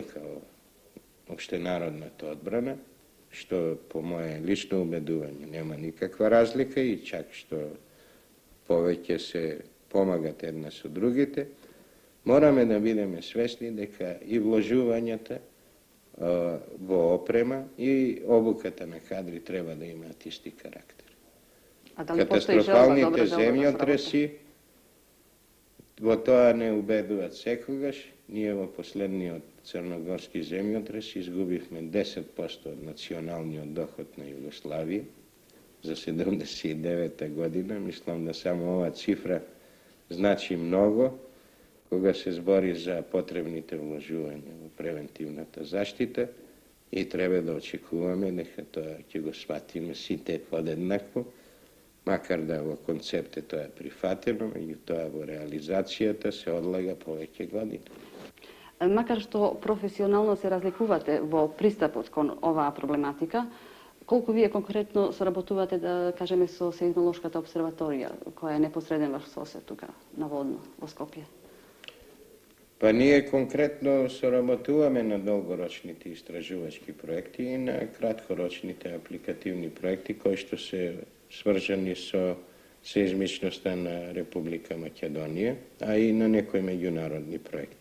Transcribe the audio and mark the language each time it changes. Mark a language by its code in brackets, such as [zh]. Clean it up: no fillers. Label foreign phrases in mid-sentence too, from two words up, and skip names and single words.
[mk] као општенародната одбрана, што по моје лично убедување нема никаква разлика и чак што повеќе се помагат една со другите, мораме да бидеме свесни дека и вложувањата во опрема и обуката на кадри треба да имаат исти карактер. [sr] A da li postoji želba, dobra [mk] Катастрофалните [sr] želba da se работи? [mk] земјотреси во тоа не убедуваат секогаш. Ние во последниот црногорски земјотрес изгубивме 10% од националниот доход на Југославија за 79 година. Мислам да само ова цифра значи многу кога се збори за потребните вложувања во превентивната заштита и треба да очекуваме дека тоа ќе го сватиме сите подеднакво, макар да во концепте тоа е прифатено, меѓутоа во реализацијата се одлага повеќе години. Макар што професионално се разликувате во пристапот кон оваа проблематика, колку вие конкретно соработувате, да кажеме, со Сеизмолошката обсерваторија, која е непосреден ваш сосед тука, наводно, во Скопје? Па ние конкретно соработуваме на долгорочните истражувачки проекти и на краткорочните апликативни проекти кои што се сврзани со сеизмичноста на Република Македонија, а и на некои меѓународни проекти.